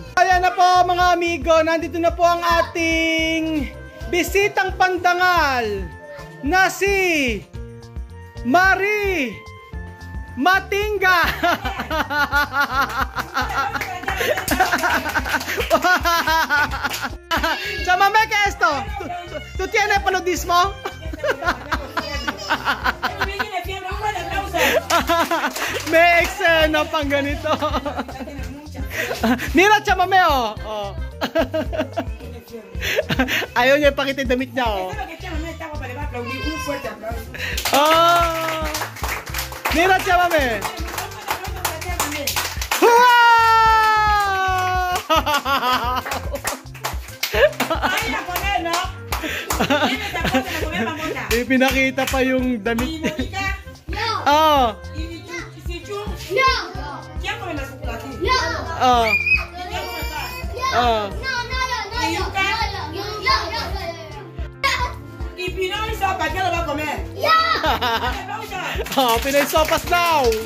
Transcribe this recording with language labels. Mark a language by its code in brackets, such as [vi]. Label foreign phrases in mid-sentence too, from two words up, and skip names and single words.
[tl] Ayan na po mga amigo, nandito na po ang ating bisitang pandangal na si Marie Matinga. [es] Chamame, ¿qué es esto? ¿Tú tienes paludismo? [tl] May eksena pang ganito. [es] Mira, Chamame, oh. Oh. [tl] Ayaw niya ipakita yung damit niya, oh. Oh. Mira, Chamame. Pinakita pa yung damit. Oh. Oh. Oh. [es] Y Pinoy sopa, ¿qué lo va a comer? [en] Oh, Pinoy sopas now.